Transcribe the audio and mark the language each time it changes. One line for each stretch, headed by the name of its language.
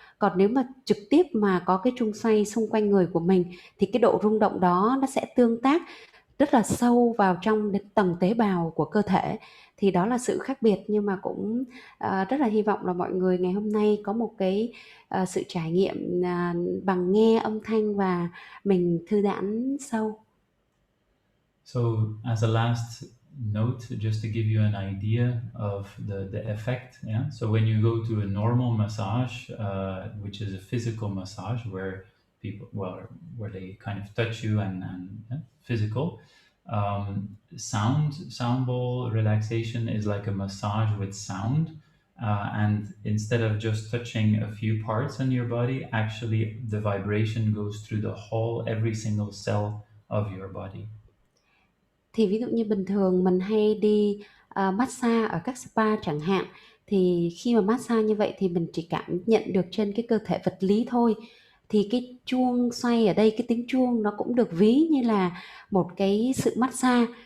Vietnamese: Còn nếu mà trực tiếp mà có cái chuông xoay xung quanh người của mình thì cái độ rung động đó nó sẽ tương tác rất là sâu vào trong đến tầng tế bào của cơ thể. Thì đó là sự khác biệt, nhưng mà cũng rất là hy vọng là mọi người ngày hôm nay có một cái sự trải nghiệm bằng nghe âm thanh và mình thư giãn sâu.
English: So as a last note, just to give you an idea of the effect, yeah. So when you go to a normal massage, which is a physical massage where people, where they kind of touch you and physical, sound bowl relaxation is like a massage with sound, and instead of just touching a few parts in your body, actually the vibration goes through the whole, every single cell of your body.
Vietnamese: Thì ví dụ như bình thường mình hay đi massage ở các spa chẳng hạn, thì khi mà massage như vậy thì mình chỉ cảm nhận được trên cái cơ thể vật lý thôi. Thì cái chuông xoay ở đây, cái tiếng chuông nó cũng được ví như là một cái sự massage.